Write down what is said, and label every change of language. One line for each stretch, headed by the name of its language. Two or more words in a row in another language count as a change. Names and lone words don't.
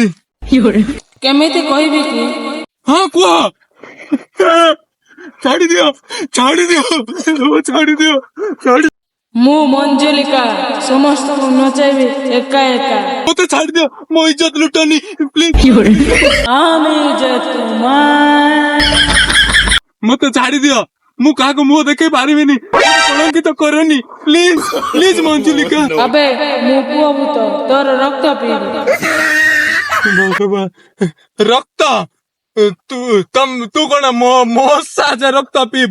Odia: କେମିତି କହିବି କି? ହଁ କୁହ। ଛାଡିଦିଅ ଛାଡିଦିଅ ଛାଡିଦିଅ ଛାଡି ମୁଁ ମଞ୍ଜୁଲିକା ସମସ୍ତଙ୍କୁ ନଚାଇବି ଏକା ଏକା। ମତେ ଛାଡିଦିଅ ମୋ ଇଜ୍ଜତ ଲୁଟନି ପ୍ଲିଜ।
Bangla: আমি যে তোমার
Odia: ମତେ ଛାଡିଦିଅ ମୁଁ କାହାକୁ ମୁହଁ ଦେଖେଇ ପାରିବିନି। କଳଙ୍କିତ କରନି
English: please please
Odia: ମଞ୍ଜୁଲିକା। আবে ମୁଁ ପୁଅ ଭୂତ ତୋର ରକ୍ତ ପିଇବି। ଭଗବାନ ରକ୍ତ ତୁ କଣ ମୋ ସାହାଯ୍ୟ ରକ୍ତ ପିଇବୁ?